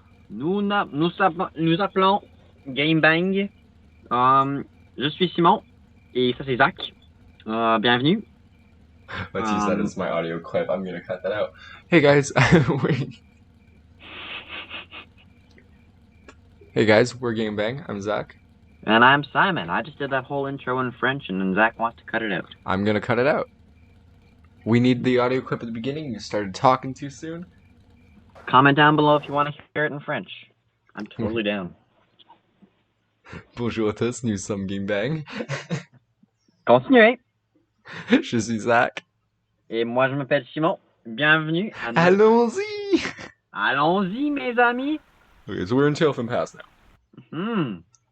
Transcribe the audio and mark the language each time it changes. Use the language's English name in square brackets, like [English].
[French] Nous appelons Game Bang. Je suis Simon et ça c'est Zach. Bienvenue. [English] Let's use that Um, as my audio clip. I'm gonna cut that out. Hey guys, hey guys, we're Game Bang. I'm Zach. and I'm Simon. I just did that whole intro in French and then Zach wants to cut it out. I'm gonna cut it out. We need the audio clip at the beginning. You started talking too soon. Comment down below if you want to hear it in French. I'm totally down. [French] Bonjour à tous, nous sommes Game Bang. Continuez. Je suis Zach. Et moi je m'appelle Simon. Bienvenue. Allons-y! Allons-y mes amis. [English] Okay, so we're in Tailfin Pass now.